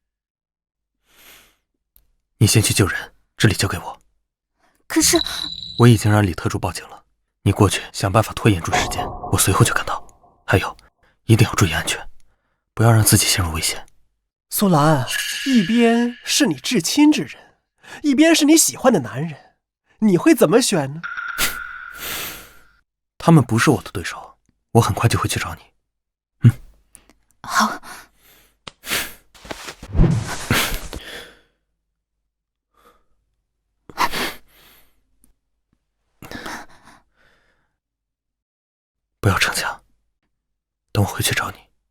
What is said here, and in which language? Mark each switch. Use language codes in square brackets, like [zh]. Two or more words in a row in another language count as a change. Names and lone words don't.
[zh] 你先去救人，這裡交給我。可是我已經讓李特助報警了，你過去想辦法拖延住時間，我隨後就趕到。還有，一定要注意安全，不要讓自己陷入危險。蘇蘭，一邊是你至親之人，一邊是你喜歡的男人，你會怎麼選呢？他們不是我的對手，我很快就會去找你。好。不要逞強，等我回去找你。